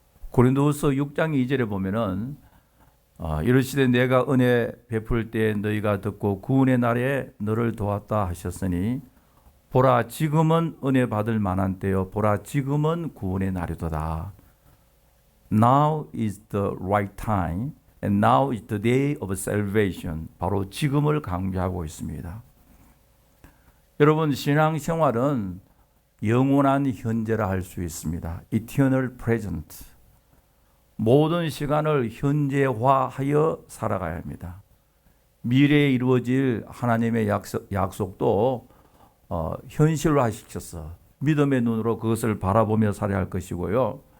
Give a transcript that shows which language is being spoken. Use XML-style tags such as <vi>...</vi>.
<ko>고린도후서 6장 2절에 보면은 이르시되 내가 은혜 베풀 때 너희가 듣고 구원의 날에 너를 도왔다 하셨으니 보라 지금은 은혜 받을 만한 때요 보라 지금은 구원의 날이도다.</ko> <en>Now is the right time and now is the day of salvation.</en> <ko>바로 지금을 강조하고 있습니다. 여러분 신앙생활은 영원한 현재라 할 수 있습니다.</ko> <en>Eternal present.</en> <ko>모든 시간을 현재화하여 살아가야 합니다. 미래에 이루어질 하나님의 약속도 현실화시켜서 믿음의 눈으로 그것을 바라보며 살아야 할 것이고요.</ko>